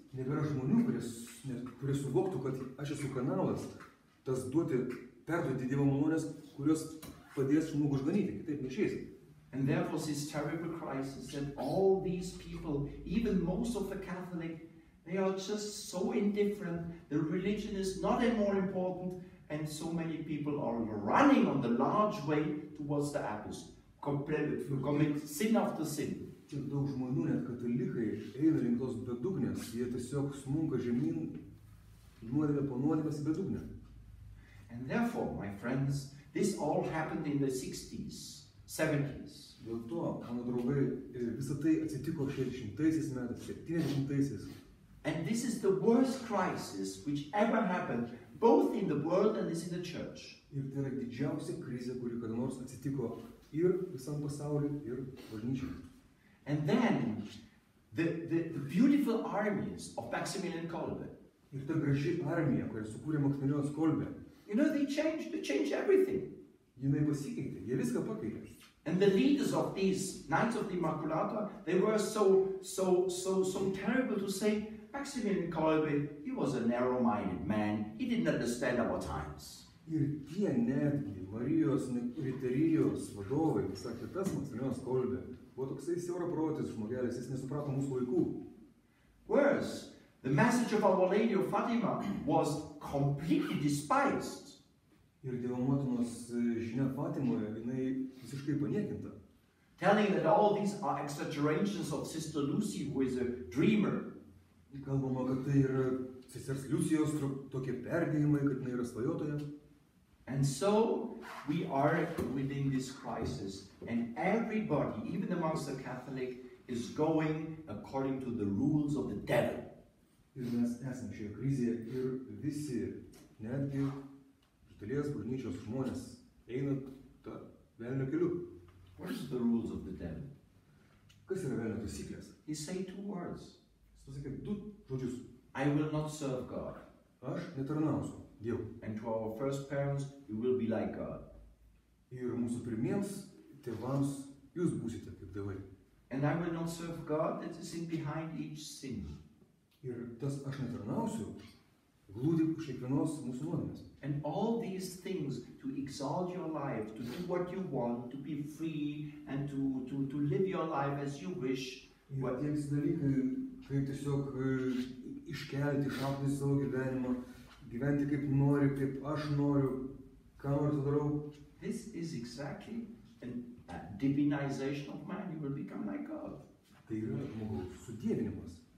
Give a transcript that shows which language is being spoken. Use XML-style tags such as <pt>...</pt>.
<lt>Nebėra žmonių, kurie suvoktų, kad aš esu kanalas, tas perduoti Dievo malonės, kurios padės žmogų išganyti, kitaip neišeis.</lt> <en>And therefore this terrible crisis that all these people, even most of the Catholic, they are just so indifferent. The religion is not any more important, and so many people are running on the large way towards the abyss, commit sin after sin.</en> <lt>Tiek daug žmonių, net katalikai, eina link tos bedugnės, jie tiesiog smunka žemyn nuodėmę po nuodėmės į bedugnę.</lt> <en>And therefore, my friends, this all happened in the 60s, 70s.</en> <lt>Dėl to, mano draugai, visą tai atsitiko 60-aisiais metais, 70-aisiais.</lt> <en>And this is the worst crisis which ever happened, both in the world and in the church.</en> <lt>Ir tai yra didžiausia krizė, kuri kada nors atsitiko ir visam pasauliu, ir bažnyčiai.</lt> <en>And then, the beautiful armies of Maximilian Kolbe.</en> <lt>Ir ta graži armija, kurią sukūrė Maksimilianas Kolbė.</lt> <en>You know, they changed everything.</en> <lt>Jinai pasikeitė, jie viską pakeitė.</lt> <en>And the leaders of these Knights of the Immaculata, they were so terrible to say, Maximilian Kolbe, he was a narrow-minded man. He didn't understand our times.</en> <lt>Ir tie netgi Marijos Riterijos vadovai sakė, tas Maksimilianas Kolbė buvo toksai siauraprotis žmogelis, jis nesuprato mūsų laikų.</lt> <en>Worse, the message of Our Lady of Fatima was completely despised.</en> <lt>Ir Dievo Motinos žinia Fatimoje, jinai visiškai paniekinta.</lt> <en>Telling that all these are exaggerations of Sister Lucy, who is a dreamer.</en> <lt>Kalbama, kad tai yra sesers Liucijos tokie perdėjimai, kad jinai yra svajotoja.</lt> <en>And so we are within this crisis, and everybody, even amongst the Catholic, is going according to the rules of the devil.</en> <lt>Ir mes esame šioje krizėje ir visi, netgi iš dalies bažnyčios žmonės, eina tą velnio keliu.</lt> <en>What is the rules of the devil?</en> <lt>Kas yra velnio taisyklės?</lt> <en>He say two words.</en> <lt>Jis pasakė du žodžius.</lt> <en>I will not serve God.</en> <lt>Aš netarnausiu Dievui.</lt> <en>And to our first parents, you will be like God.</en> <lt>Ir mūsų pirmiems tėvams jūs būsite kaip dievai.</lt> <en>And I will not serve God, that is in behind each sin.</en> <lt>Ir tas aš netarnausiu glūdi už kiekvienos mūsų nuodėmės.</lt> <en>And all these things to exalt your life, to do what you want, to be free, and to live your life as you wish.</en> <lt>Ir tie visi dalykai, kaip tiesiog iškelti, išaukti savo gyvenimą, gyventi kaip nori, kaip aš noriu, ką noriu, tą darau.</lt> <en>This is exactly a divinization of man. You will become like God.</en> <lt>Tai yra žmogaus sudievinimas.</lt>